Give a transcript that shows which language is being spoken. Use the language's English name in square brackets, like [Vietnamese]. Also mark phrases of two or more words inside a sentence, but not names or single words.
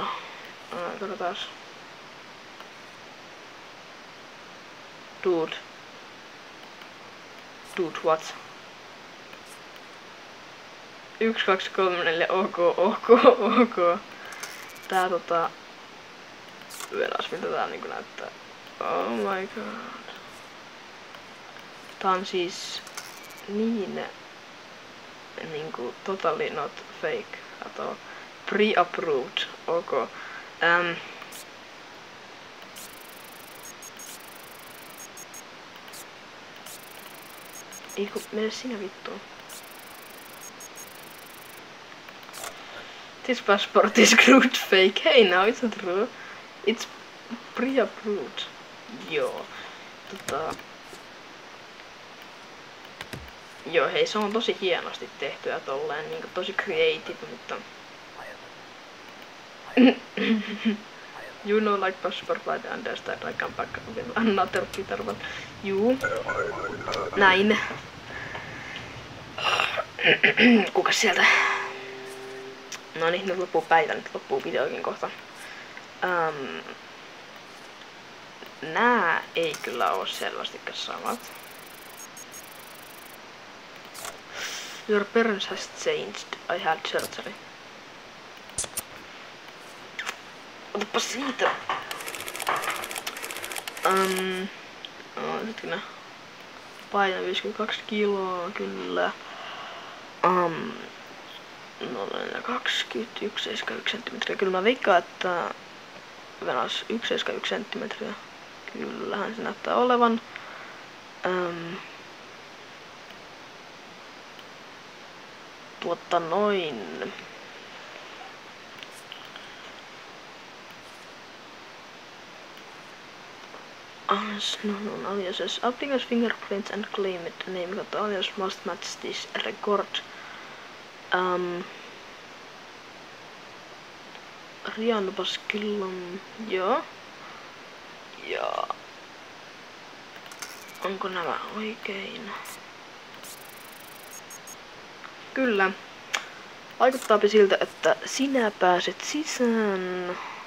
[English] Katsotaas. Dude, what? 1, 2, 3, 4, ok. [Finnish] Tää Yöläs, mitä tää niinku näyttää. [English] Oh my god. [Finnish] Tää on siis niin niinku [English] totally not fake at all. Pre-approved. [Finnish] Ok. Eiku, mene sinä vittuun. [English] This passport is screwed fake. Hey, now it's not true. It's pre-approved. [Finnish] Joo. Joo, hei, se on tosi hienosti tehty ja tolleen niinku tosi creative, mutta... [English] You know, like passport, I understand, I come back with another Peter, but... [Finnish] Juu. Näin. Kukas sieltä? No niin, nyt loppuu päivä, nyt loppuu videokin kohta. Nää ei kyllä oo selvästikään samat. [English] Your parents has changed. I had surgery. [Finnish] Otapa siitä. Hetkinen. Paino 52 kiloa, kyllä. 21,1 senttimetriä. Kyllä mä veikkaan, että venas 1,1 senttimetriä. Kyllähän se näyttää olevan. Noin. [English] Aliases. Applicants fingerprints and claimed name got alias must match this record. [Finnish] Rian lupas kyllä. Joo. Ja... Onko nämä oikein? Kyllä. Vaikuttaapi siltä, että sinä pääset sisään.